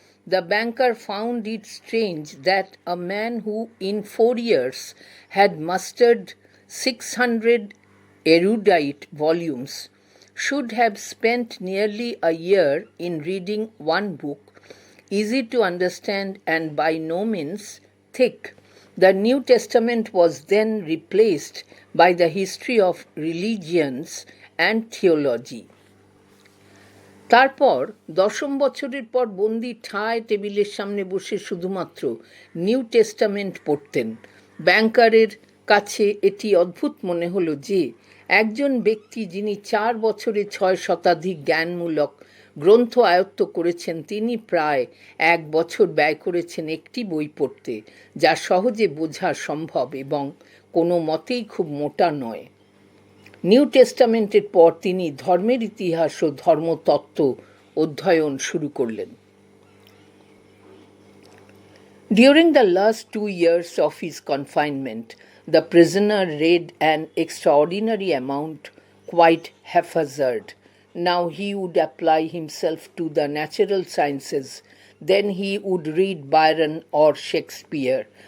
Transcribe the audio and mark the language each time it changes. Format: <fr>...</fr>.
<en>The banker found it strange that a man who in 4 years had mustered 600 erudite volumes should have spent nearly a year in reading one book, easy to understand and by no means thick. The New Testament was then replaced by the history of religions and theology.</en> <bn>তারপর 10ম বছরের পর বন্দি ঠায় টেবিলের সামনে বসে শুধুমাত্র new testament পড়তেন। ব্যাংকারের কাছে এটি অদ্ভুত মনে হলো যে একজন ব্যক্তি যিনি 4 বছরে 6 শতাধিক জ্ঞানমূলক গ্রন্থ আয়ত্ত করেছেন, তিনি প্রায় 1 বছর ব্যয় করেছেন একটি বই পড়তে, যা সহজে বোঝা সম্ভব এবং কোনো মতেই খুব মোটা নয়। নিউ টেস্টামেন্টের পর তিনি ধর্মের ইতিহাস ও ধর্মতত্ত্ব অধ্যয়ন শুরু করলেন।</bn> <en>During the last 2 years of his confinement, the prisoner read an extraordinary amount, quite haphazard. Now he would apply himself to the natural sciences, then he would read Byron or Shakespeare.</en>